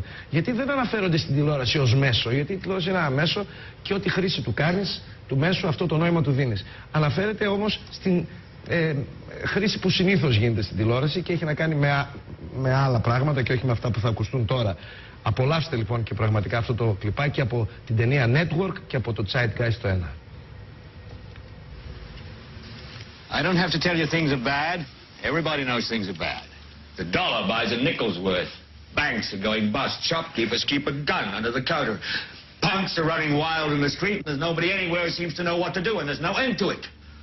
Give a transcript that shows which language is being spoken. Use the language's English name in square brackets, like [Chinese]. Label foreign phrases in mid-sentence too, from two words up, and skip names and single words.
[Greek] Γιατί δεν αναφέρονται στην τηλεόραση ως μέσο, γιατί η τηλεόραση είναι ένα μέσο και ό,τι χρήση του κάνεις, του μέσου, αυτό το νόημα του δίνεις. Αναφέρεται όμως στην χρήση που συνήθως γίνεται στην τηλεόραση και έχει να κάνει με άλλα πράγματα και όχι με αυτά που θα ακουστούν τώρα. Απολαύστε λοιπόν και πραγματικά αυτό το κλιπάκι από την ταινία Network και από το Zeitgeist το 1. [English] I don't have to tell you things are bad. Everybody knows things are bad. The dollar buys a nickel's worth. Banks are going bust. Shopkeepers keep a gun under the counter. Punks are running wild in the street and there's nobody anywhere who seems to know what to do and there's no end to it.